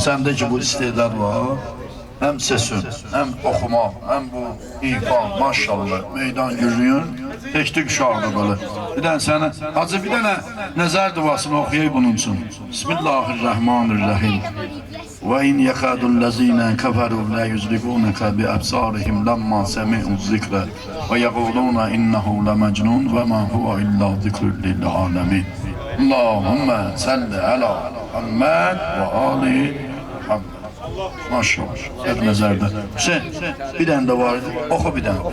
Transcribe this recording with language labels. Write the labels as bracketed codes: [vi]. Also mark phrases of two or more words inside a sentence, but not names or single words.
[tr] Sendeki bu istedad var. Hem sesin, hem okuma, hem bu ifa, maşallah. Meydan yürüyün. Teknik uşaqdır böyle. Bir tane sana, hacı bir tane nəzər duasını okuyay bunun için. [ar] بسم الله الرحمن الرحيم. وإن يكاد الذين كفروا ليزلقونك بأبصارهم لما سمعوا الذكر ويقولون إنه لمجنون وما هو إلا ذكر للعالمين. اللهم صل على محمد وآل محمد. [tr] Maşallah. Hep nezerde. Hüseyin, bir tane de vardı. Oku bir tane.